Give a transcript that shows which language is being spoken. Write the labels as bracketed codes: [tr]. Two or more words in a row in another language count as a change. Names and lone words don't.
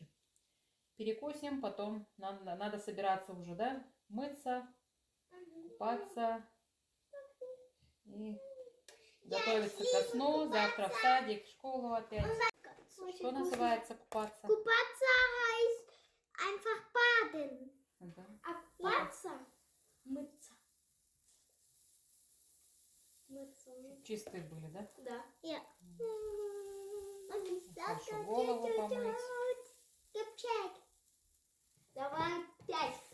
[ru] Перекусим, потом надо собираться уже, да? Мыться, купаться и Готовится ко сну, завтра в садик, в школу опять. Что называется купаться? [de] Купаться heißt einfach baden. [ru] Да. А купаться мыться. Мыться. Чистые были, да? Да. Ja. Хорошо, голову помыть. Чек. Давай 5.